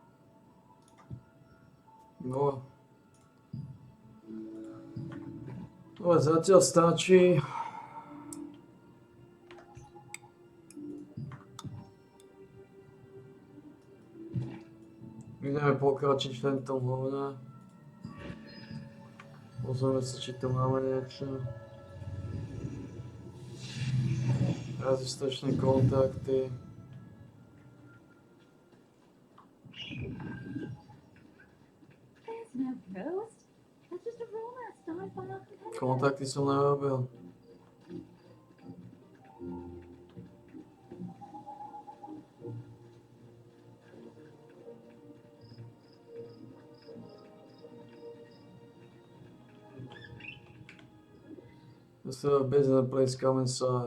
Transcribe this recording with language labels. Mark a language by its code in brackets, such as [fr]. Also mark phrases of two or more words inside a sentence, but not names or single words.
[sk] No. Ovo zatiaľ stačí. Ideme pokračiť v tomto hovne. Pozrieme sa, či tu máme niečo. Rezistačné kontakty. [en] There's no ghost. That's just a rumor started by our competitor. [sk] Kontakty som nerobil. [en] Just a business place, come inside.